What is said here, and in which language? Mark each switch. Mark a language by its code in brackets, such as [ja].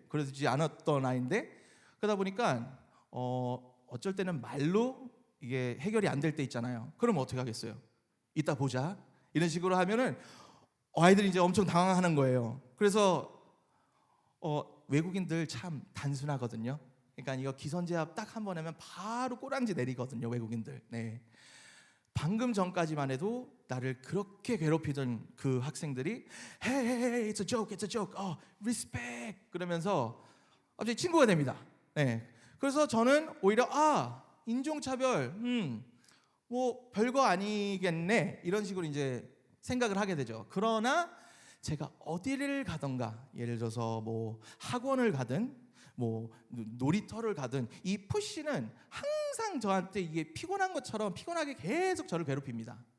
[ko] 그러지 않았던 아이인데 그러다 보니까 어쩔 때는 말로 이게 해결이 안 될 때 있잖아요. 그럼 어떻게 하겠어요? 이따 보자. 이런 식으로 하면은 아이들이 이제 엄청 당황하는 거예요. 그래서 외국인들 참 단순하거든요. 그러니까 이거 기선제압 딱 한 번 하면 바로 꼬랑지 내리거든요, 외국인들. 네. 방금 전까지만 해도 나를 그렇게 괴롭히던 그 학생들이 [en] Hey, hey, hey, it's a joke, it's a joke. Respect. [ko] 그러면서 갑자기 친구가 됩니다. 네. 그래서 저는 오히려 인종차별, 뭐 별거 아니겠네 이런 식으로 이제 생각을 하게 되죠. 그러나 제가 어디를 가던가, 예를 들어서 뭐 학원을 가든 뭐 놀이터를 가든 이 푸시는 항상 저한테 이게 피곤한 것처럼 피곤하게 계속 저를 괴롭힙니다.